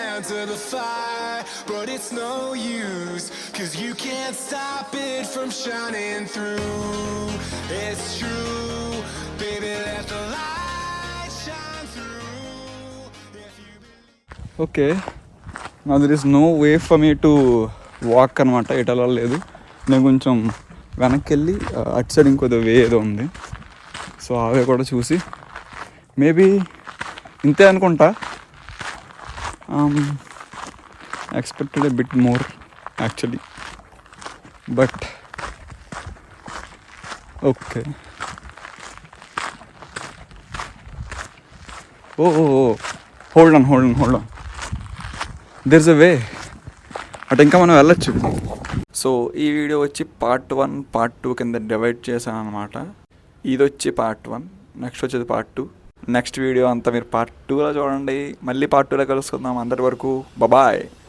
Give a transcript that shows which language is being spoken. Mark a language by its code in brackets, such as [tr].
[en] To the fire, but it's no use, 'cause you can't stop it from shining through. It's true, baby, let the light shine through. If you believe. Okay, now there is no way for me to walk అనమాట. [te] ఇటలా లేదు. నేను కొంచెం వెనక్కి వెళ్ళి అటు side ఇంకో వే ఏదో ఉంది. సో ఆ వే కూడా చూసి మేబీ ఇంతే అనుకుంటా. [en] expected a bit more actually, but okay. oh hold on, there's a way [te] అటు ఇంకా మనం వెళ్ళొచ్చు. సో ఈ వీడియో వచ్చి పార్ట్ 1 పార్ట్ 2 కింద డివైడ్ చేశాను అనమాట. ఇది వచ్చి పార్ట్ 1, నెక్స్ట్ వచ్చేది పార్ట్ 2. నెక్స్ట్ వీడియో అంతా మీరు పార్ట్ 2లో చూడండి. మళ్ళీ పార్ట్ 2లో కలుసుకుందాం. అందరి వరకు బాయ్.